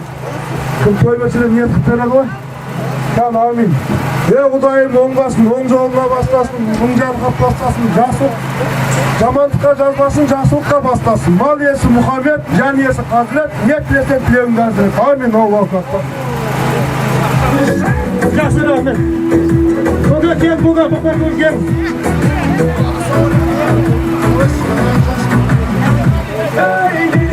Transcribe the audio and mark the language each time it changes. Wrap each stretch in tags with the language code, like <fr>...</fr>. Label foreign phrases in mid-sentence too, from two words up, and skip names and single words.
<kk>Кім той мәселе ниет қып береді ғой? Амин. Құдайым оңбасын, оң жолына бастасын, мың жарқап бастасын, жамандыққа жазбасын, жақсылыққа бастасын. Мал иесі Мұхаммед, жан иесі Қазірет, ниет тілесен тілеуіңді Әзірет. Амин,</kk> <ar>الله أكبر.</ar> <kk>Жақсы рахмет. Көке кел, тоқтар көке кел. Ей</kk>